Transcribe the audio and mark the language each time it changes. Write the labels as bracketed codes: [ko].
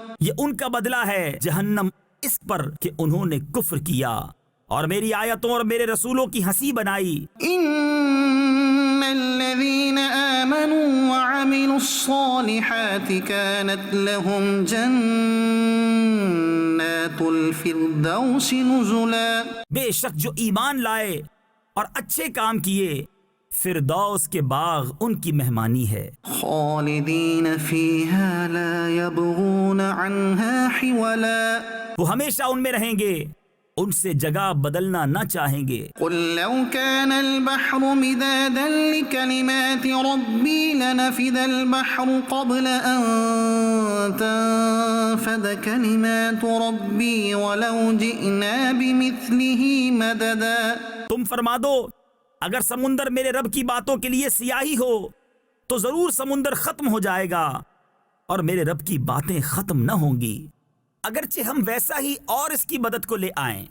[ur] یہ ان کا بدلہ ہے جہنم اس پر کہ انہوں نے کفر کیا اور میری آیتوں اور میرے رسولوں کی ہنسی بنائی. [ar] ان الذين آمنوا وعملوا الصالحات كانت لهم جنات الفردوس نزلا. [ur] بے شک جو ایمان لائے اور اچھے کام کیے فردوس کے باغ ان کی مہمانی ہے. [ar] خالدين فيها لا يبغون عنها حولا. [ur] وہ ہمیشہ ان میں رہیں گے، ان سے جگہ بدلنا نہ چاہیں گے. [ar] قل لو كان البحر مدادا لكلمات ربي لنفد البحر قبل أن تنفد كلمات ربي ولو جئنا بمثله مددا. [ur] تم فرما دو اگر سمندر میرے رب کی باتوں کے لیے سیاہی ہو تو ضرور سمندر ختم ہو جائے گا اور میرے رب کی باتیں ختم نہ ہوں گی اگرچہ ہم ویسا ہی اور اس کی مدد کو لے آئیں.